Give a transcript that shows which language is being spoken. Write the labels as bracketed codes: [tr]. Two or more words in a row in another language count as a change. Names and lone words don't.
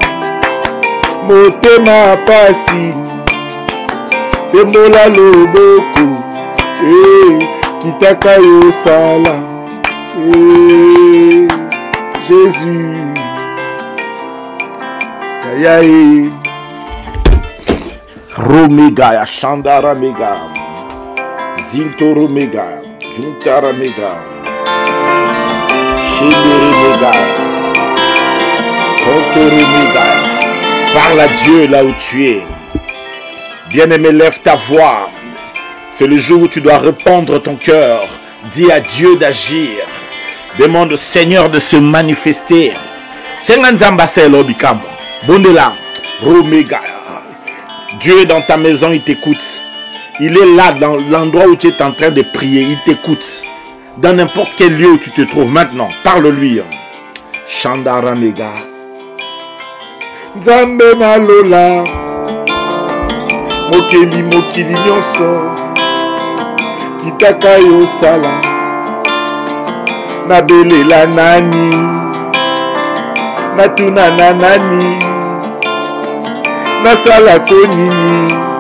[ln] Motema pasi. Sembola loboko. Kitaka yo sala. Jésus. Yayae. Romega ya Chandara mega. Zintoro mega. Juntara mega. Chendere mega. Kontoro mega. [fr] Parle à Dieu là où tu es. Bien-aimé, lève ta voix. C'est le jour où tu dois répandre ton cœur. Dis à Dieu d'agir. Demande au Seigneur de se manifester. Dieu est dans ta maison, il t'écoute. Il est là dans l'endroit où tu es en train de prier. Il t'écoute. Dans n'importe quel lieu où tu te trouves maintenant. Parle-lui. Chandara mega. [ln] Nzambe na lola. Mokeli mokili nyonso. Kitaka yo sala. Nabelela nani. Natuna na nani. Nasala konini.